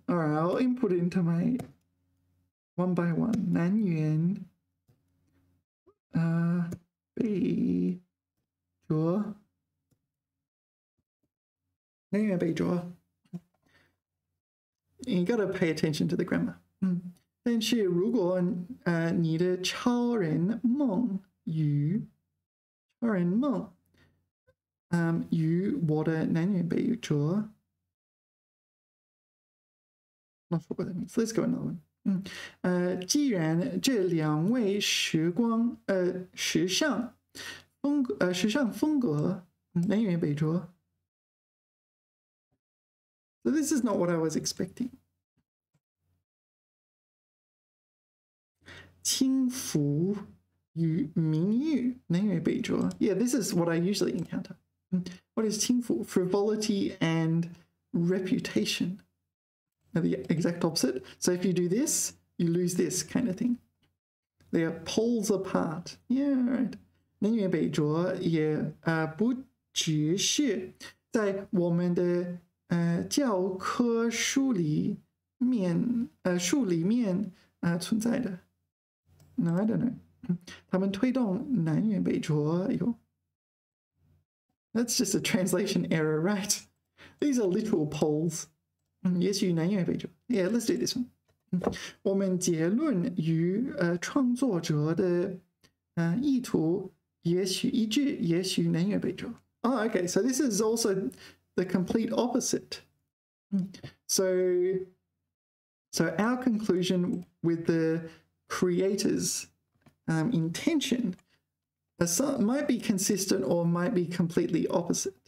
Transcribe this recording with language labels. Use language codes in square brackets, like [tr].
[en] All right, I'll input it into my one by one. [zh] 南辕北辙. 南辕北辙. [en] You got to pay attention to the grammar. [zh] 但是如果你的超人梦与我的南辕北辙. [en] Not sure what that means. Let's go another one. [zh] 既然这两位时尚风格南辕北辙. [en] So this is not what I was expecting. [zh] 轻浮与名誉南辕北辙. [en] Yeah, this is what I usually encounter. What is 轻浮? Frivolity and reputation. They're the exact opposite. So if you do this, you lose this kind of thing. They are poles apart. Yeah, right. [zh] 南辕北辙也不只是在我们的教科书里面存在的. [en] No, I don't know. [zh] 他们推动南辕北辙. [en] That's just a translation error, right? These are literal poles. [zh] 也许南辕北辙. [en] Yeah, let's do this one. [zh] 我们结论与创作者的意图也许一致，也许南辕北辙. [en] Oh, okay. So this is also the complete opposite. So our conclusion with the creator's intention might be consistent or might be completely opposite.